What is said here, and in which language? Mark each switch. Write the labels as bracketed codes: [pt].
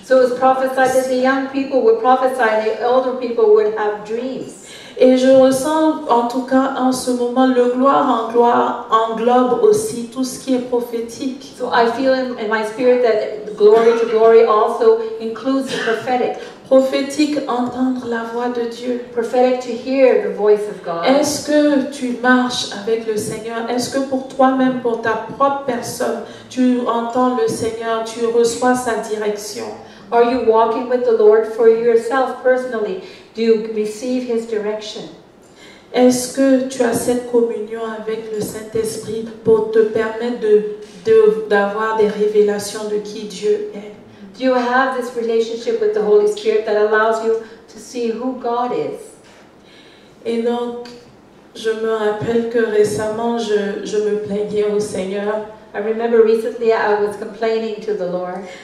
[en] So it was prophesied that the young people would prophesy, the elder people would have dreams. [fr] Et je ressens en tout cas en ce moment le gloire en gloire englobe aussi tout ce qui est prophétique. [en] So I feel in my spirit that glory to glory also includes the prophetic. [fr] Prophétique, entendre la voix de Dieu. [en] Prophetic, to hear the voice of God. [fr] Est-ce que tu marches avec le Seigneur? Est-ce que pour toi-même, pour ta propre personne, tu entends le Seigneur, tu reçois sa direction? [en] Are you walking with the Lord for yourself personally? Do you receive His direction? [fr] Est-ce que tu as cette communion avec le Saint-Esprit pour te permettre d'avoir des révélations de qui Dieu est? [en] Do you have this relationship with the Holy Spirit that allows you to see who God is? [fr] Et donc, Je me rappelle que récemment, je me plaignais au Seigneur. [en] I remember recently I was complaining to the Lord.